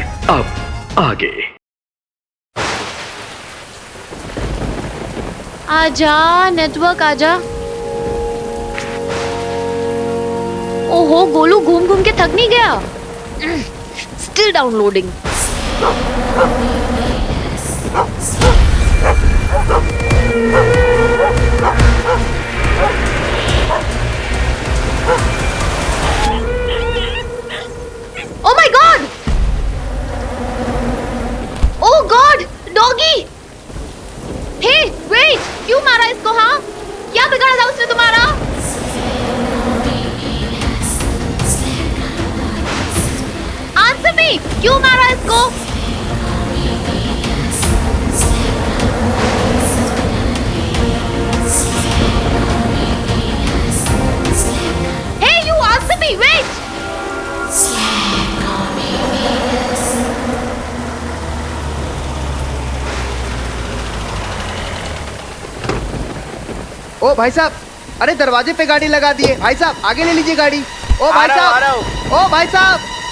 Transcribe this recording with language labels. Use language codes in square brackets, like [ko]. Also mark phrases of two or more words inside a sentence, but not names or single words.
[hi] अब आगे। आजा नेटवर्क आजा। ओहो गोलू घूम घूम के थक नहीं गया? [en] still downloading. Oh my God! Oh God! Doggy! Hey, wait! [hi] क्यों मारा इसको? हाँ, क्या बिगाड़ा था उसने तुम्हारा? [en] Answer me! [hi] क्यों मारा इसको? [en] Hey, you answer me! Wait! [hi] ओ भाई साहब, अरे दरवाजे पे गाड़ी लगा दिए। भाई साहब आगे ले लीजिए गाड़ी। ओ भाई साहब, ओ भाई साहब।